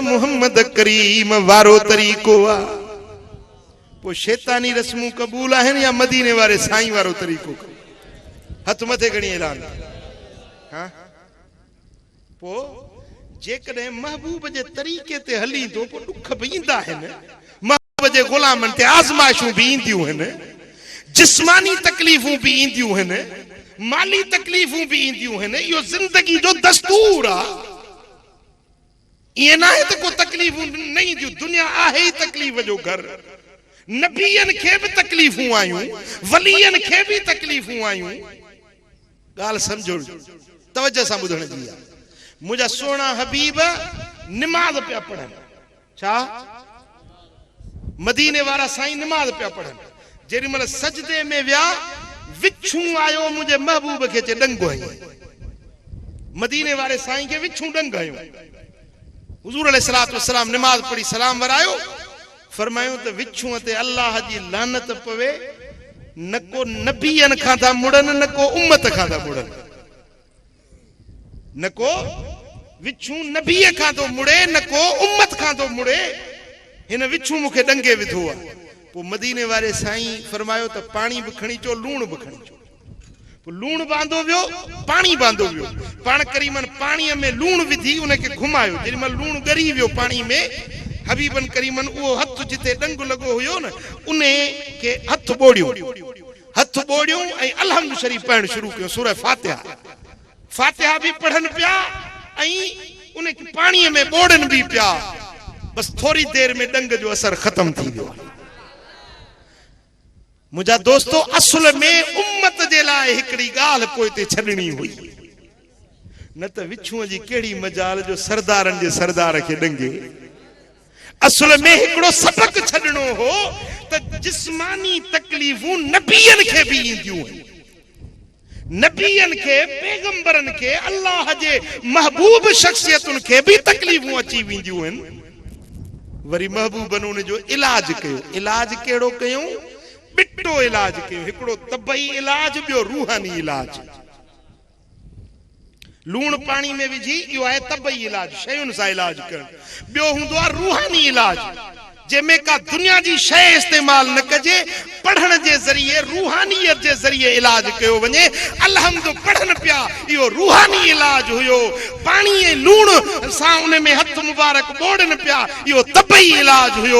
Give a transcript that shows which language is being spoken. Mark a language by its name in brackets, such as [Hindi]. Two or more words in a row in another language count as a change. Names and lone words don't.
[Sindhi] मोहम्मद करीम वारो तरीको आ पो शैतानी रस्मूं कबूल आहिन या मदीने वारे साईं वारो तरीको हथ मथे गणी ऐलान हां पो जेकॾहिं महबूब जे तरीके ते हली तो पो दुख भी ईंदा हन महबूब जे गुलामन ते आज़माइशूं भी ईंदियूं हन जिस्मानी तकलीफूं भी ईंदियूं हन माली तकलीफूं भी ईंदियूं हन यो जिंदगी जो दस्तूर आ ये ना है तो को तकलीफूं नहीं जो दुनिया आहे ही तकलीफ जो घर नबियन के भी तकलीफूं आयूं वलियन के भी तकलीफूं आयूं गाल समझो तवज्जो सां बुधण जी मुझा सोना हबीब नमाज पे पढ़न छा मदीने वाला साईं नमाज पे पढ़न जेरी मल सजदे में व्या विछू आयो मुझे महबूब के चे डंगो है मदीने वाले साईं के विछू डंग आयो हुजूर [Arabic] عليه الصلاة والسلام [Sindhi] नमाज पढ़ी सलाम वरायो फरमायो तो विछू ते अल्लाह जी लानत पवे न को नबियन खां था मुड़न न को उम्मत खां था मुड़न न को विछू नबी खां तो मुड़े न को उम्मत खां तो मुड़े हिन विछू मुखे डंगे विधो आ पो मदीने वाले साईं फरमायो तो पानी भी खणी चो लूण भी खणी चो पो लूण बांधो वियो पानी बांधो वियो पाण करीमन पानी में लूण विधी उनके घुमायो जेडी में लूण गरी वियो पानी में हबीबन करीमन वो हथ जिते डंग लगो हुयो न उने के हथ बोड़ियो ऐं अलहम्द शरीफ पढ़न शुरू कियो सूरह फातिहा भी पढ़न पिया ऐं उन पानी में बोड़न भी पिया बस थोड़ी देर में डंग जो असर खत्म थी वियो मुझा दोस्तों असल में उम्मत जे लाए हिकड़ी गाल पोइ ते छडणी हुई न त विछुअ जी केड़ी मजाल जो सरदारन जे सरदार के डंगे असल में हिकड़ो सबक छडणो हो त जिस्मानी तकलीफूं नबियन के भी इंदियूं नबियन के पैगंबरन के अल्लाह जे महबूब शख्सियतुन के भी तकलीफूं अची विंदियूं हन वरी महबूबन उन जो इलाज कयो इलाज केड़ो कयो बिट्टो इलाज कयो हिकड़ो तबई इलाज बियो रूहानी इलाज लूण पानी में विझी यो है तबई इलाज शयुन सा इलाज कर बियो हुंदो आ रूहानी इलाज जंहिंमें का दुनिया जी शइ इस्तेमाल न कजे, पढ़ण जे ज़रिए रूहानियत जे ज़रिए इलाज कयो वञे। अलहम्दु पढ़न पिया, इहो रूहानी इलाज हुयो। पाणी ऐं लूण सां उन में हथ मुबारक बोड़न पिया, इहो तबई इलाज हुयो।